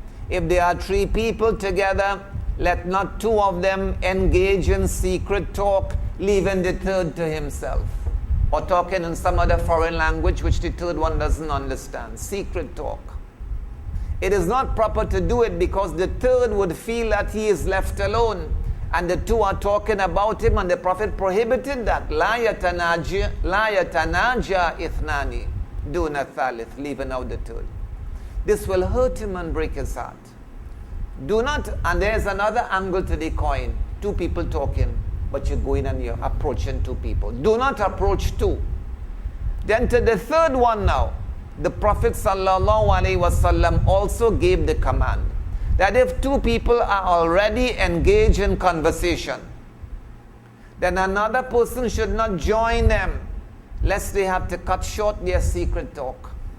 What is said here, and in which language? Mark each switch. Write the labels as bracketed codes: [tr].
[en] If there are three people together, let not two of them engage in secret talk, leaving the third to himself, or talking in some other foreign language which the third one doesn't understand. Secret talk. It is not proper to do it because the third would feel that he is left alone and the two are talking about him, and the Prophet prohibited that. [ar] لا يتناجى اثنان دون ثالث, [en] leaving out the third. This will hurt him and break his heart. Do not, and there's another angle to the coin. Two people talking, but you're going and you're approaching two people. Do not approach two. Then to the third one now, the Prophet sallallahu alaihi wasallam also gave the command that if two people are already engaged in conversation, then another person should not join them, lest they have to cut short their secret talk.